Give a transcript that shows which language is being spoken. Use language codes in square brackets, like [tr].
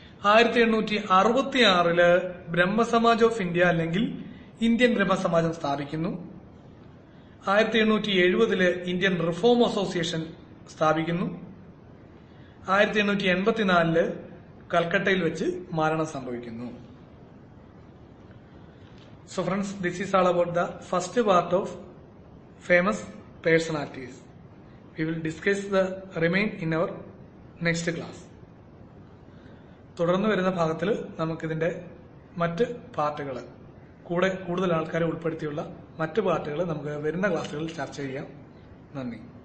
[ml] 1866 Brahmo Samaj of India അല്ലെങ്കിൽ Indian ബ്രഹ്മസമാജം സ്ഥാപിക്കുന്നു. 1870 Indian reform association സ്ഥാപിക്കുന്നു. 1884 കൽക്കട്ടയിൽ വെച്ച് മരണം സംഭവിക്കുന്നു. [en] So friends, this is all about the first part of famous personalities. We will discuss the remain in our next class. [ml] തുടർന്ന് വരുന്ന ഭാഗത്തിൽ നമുക്കിതിന്റെ മറ്റ് പാർട്ടുകൾ കൂടുതൽ ആൾക്കാരെ ഉൾപ്പെടുത്തിയുള്ള മറ്റ് പാർട്ടുകൾ നമുക്ക് വരുന്ന ക്ലാസ്സുകളിൽ ചർച്ച ചെയ്യാം. നന്ദി.